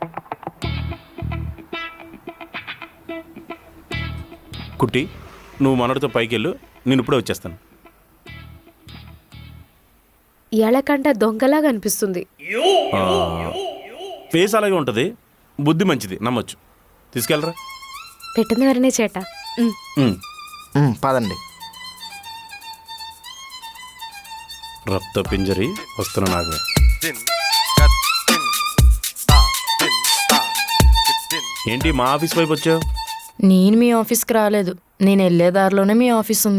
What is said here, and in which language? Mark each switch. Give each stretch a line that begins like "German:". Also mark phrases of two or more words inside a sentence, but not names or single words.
Telugu: కుట్టి నువ్వు మనడితో పైకి వెళ్ళు, నేను ఇప్పుడే వచ్చేస్తాను. ఇయాలకంట దొంగలాగా అనిపిస్తుంది. ఫేస్ అలాగే ఉంటుంది, బుద్ధి మంచిది, నమ్మొచ్చు. తీసుకెళ్ళరా.
Malayalam: പെട്ടെന്ന് വരണേ ചേട്ടാ.
Telugu: పదండి. రక్త పింజరి వస్తున్న నాగవే. ఏంటి మా ఆఫీస్ వైపు వచ్చావు? నేను మీ ఆఫీస్కి రాలేదు, నేను వెళ్ళే దారిలోనే మీ ఆఫీస్ ఉంది.